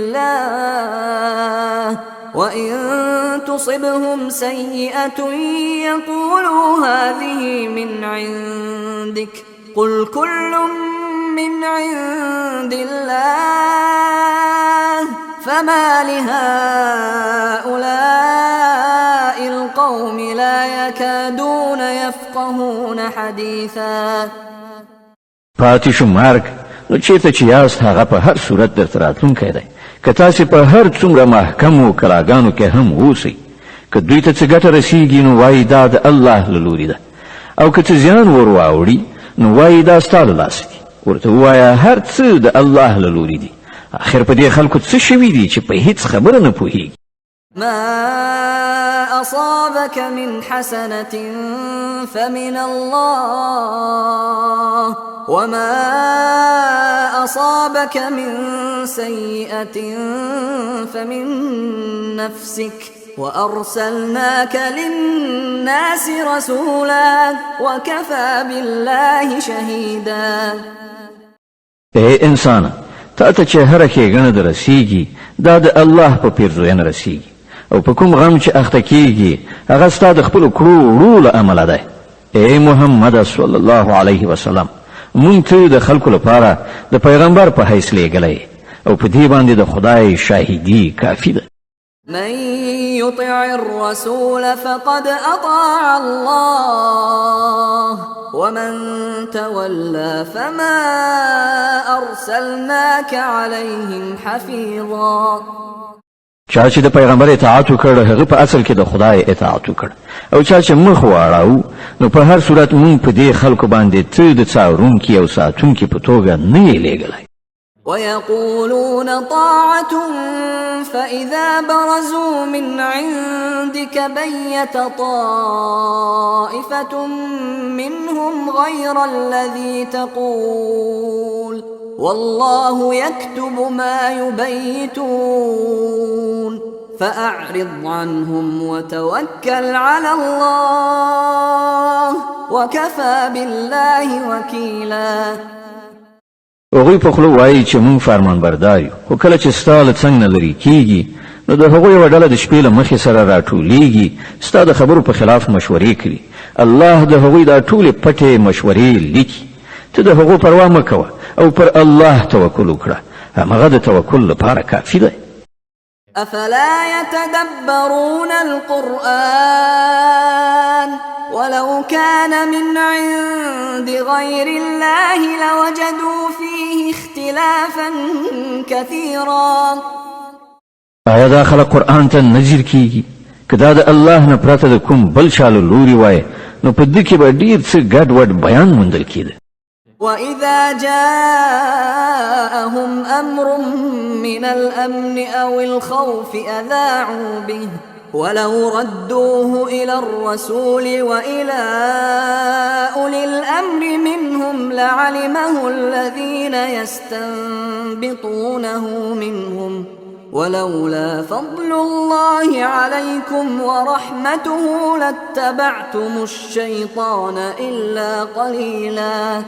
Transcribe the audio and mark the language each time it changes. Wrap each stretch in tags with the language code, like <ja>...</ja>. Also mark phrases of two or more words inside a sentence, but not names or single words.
<ar>الله وإن تصبهم سيئة يقولوا هذه من عندك قل كل من عند الله فما لهؤلاء القوم لا يكادون يفقهون حديثا.</ar> <ps>پاتې شو مرګ نو چېرته چې یاست هغه په هر صورت درته راتلونکی دی که تاسې په هر څومره محکمو کلاګانو کې هم اوسئ. که دوی ته څه ګټه رسیږي نو وایي دا د الله له لورې ده او که څه زیان ور واوړي نو وایي دا ستا له لاسه دي. ورته ووایه هر څه د الله له لورې دي. آخر په دې خلکو څه شوي دي چې په هیڅ خبره نه پوهېږي.</ps> <ar>ما أصابك من حسنة فمن الله وما أصابك من سيئة فمن نفسك وأرسلناك للناس رسولا وكفى بالله شهيدا.</ar> <ps>اے انسان تا ته چې هر ښېګڼه در رسیږي دا د الله په پیرزوینه رسیږي او په کوم غم چې اخته کیږي هغه ستا د خپلو کړو وړو له امله دی. اے محمد</ps> <ar>صلی الله علیه وسلم</ar> <ps>مونږ ته د خلکو لپاره د پیغمبر په حیث لیږلی او په دې باندې د خدای شاهدي کافي ده.</ps> <ar>من يطع الرسول فقد أطاع الله ومن تولى فما أرسلناك عليهم حفيظا.</ar> <ps>چا چې د پیغمبر اطاعت وکړ هغه په اصل کې د خدای اطاعت وکړ او چا چې مخ واړاو نو په هر صورت مونږ په دې خلکو باندې ته د څارونکي او ساتونکي په توګه نه یې لیږلی.</ps> <ar>ويقولون طاعة فإذا برزوا من عندك بيت طائفة منهم غير الذي تقول والله يكتب ما يبيتون فأعرض عنهم وتوكل على الله وكفى بالله وكيلا.</ar> <ps>هغوی په خوله وایي چې مونږ فرمان بردار یو خو کله چې ستا له څنګ نه لرې کیږي نو د هغوی یوه ډله د شپې له مخې سره راټولیږي ستا د خبرو په خلاف مشورې کوي. الله د هغوی دا ټولې پټې مشورې لیکي. ته د هغو پروا مه کوه او پر الله توکل وکړه همغه د توکل لپاره کافي دی.</ps> <ar>أفلا يتدبرون القرآن ولو كان من عند غير الله لوجدوا فيه اختلافا كثيرا.</ar> <ps>آیا دا خلق قرآن ته نظر کیږي که دا د الله نه پرته د کوم بل چا له لوري وای نو په دې کې به ډېر څه ګډ وډ بیان موندل کېده.</ps> <ar>وإذا جاءهم أمر من الأمن أو الخوف أذاعوا به ولو ردوه إلى الرسول وإلى أولي الأمر منهم لعلمه الذين يستنبطونه منهم ولولا فضل الله عليكم ورحمته لاتبعتم الشيطان إلا قليلا.</ar>